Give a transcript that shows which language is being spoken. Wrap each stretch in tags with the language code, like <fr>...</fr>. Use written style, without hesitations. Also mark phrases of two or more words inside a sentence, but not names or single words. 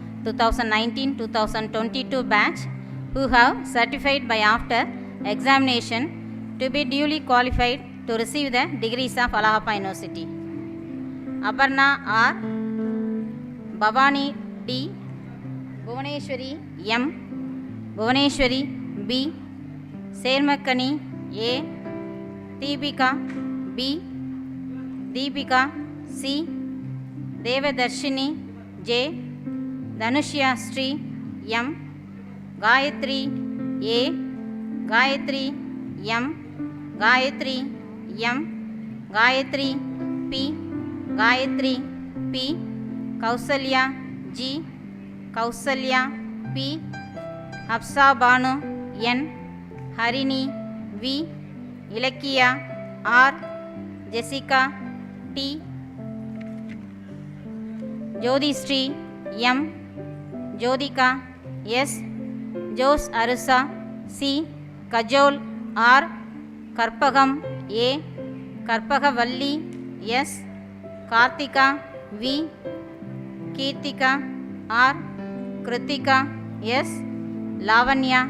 <en>2019-2022 batch who have certified by after examination to be duly qualified to receive the degrees of Allahabad University. Aparna R, Bhavani D, Bhuvaneshwari M, Bhuvaneshwari B, Sermakani A, Deepika B, Deepika C, Devadarshini J, Dhanushya Sri M, Gayatri A, Gayatri M, Gayatri M, Gayatri P, Gayatri P, Kausalya G, Kausalya P, Hafsa Banu N, Harini V, Ilakkiya R, Jessica T, Jodhistri M, Jodhika S, Jose Arusa C, Kajol R, Karpagam A, Karpagavalli S, Kartika V, Kirtika R, Kritika S, Lavanya</en>